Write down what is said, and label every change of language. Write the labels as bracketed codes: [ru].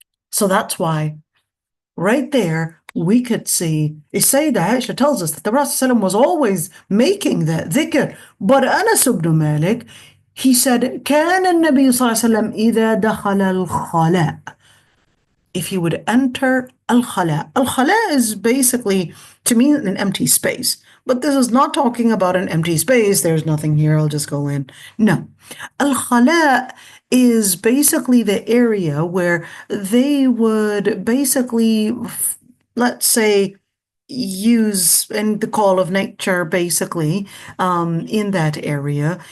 [en] So that's why right there we could see, Sayyidah Aisha tells us that the Prophet ﷺ was always making that dhikr. But Anas ibn Malik, he said, [ar] كان النبي صلى الله عليه وسلم إذا دخل الخلاء. [en] If he would enter al-khala. Al-khala is basically, to me, an empty space. But this is not talking about an empty space. There's nothing here. I'll just go in. No. Al-khala is basically the area where they would basically, let's say, use in the call of nature, basically, in that area.